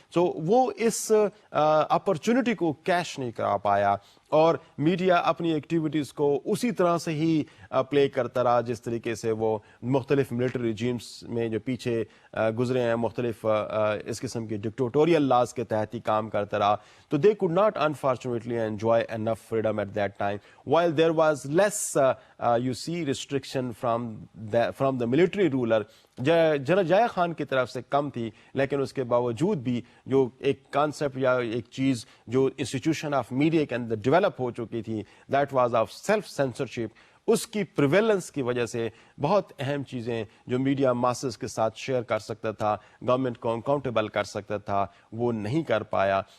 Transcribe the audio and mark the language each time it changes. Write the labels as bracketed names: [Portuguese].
[Urdu] تو وہ اس اپرچونٹی کو کیش نہیں کرا پایا، اور میڈیا اپنی ایکٹیویٹیز کو اسی طرح سے ہی پلے کرتا رہا جس طریقے سے وہ مختلف ملٹری ریجیمز میں جو پیچھے گزرے ہیں، مختلف اس قسم کی ڈکٹیٹوریل لاز کے تحت ہی کام کرتا رہا. [English] تو they could not unfortunately enjoy enough freedom at that time. While there was less you see restriction from the military ruler, [Urdu] general Yahya Khan کی طرف سے کم تھی، لیکن اس کے باوجود بھی جو ایک کانسیپٹ یا ایک چیز جو انسٹیٹیوشن آف میڈیا کے اندر ڈیولپ ہو چکی تھی، [English] that was of self censorship, [Urdu] اس کی پریویلنس کی وجہ سے بہت اہم چیزیں جو میڈیا ماسز کے ساتھ شیئر کر سکتا تھا، گورنمنٹ کو اکاؤنٹیبل کر سکتا تھا، وہ نہیں کر پایا.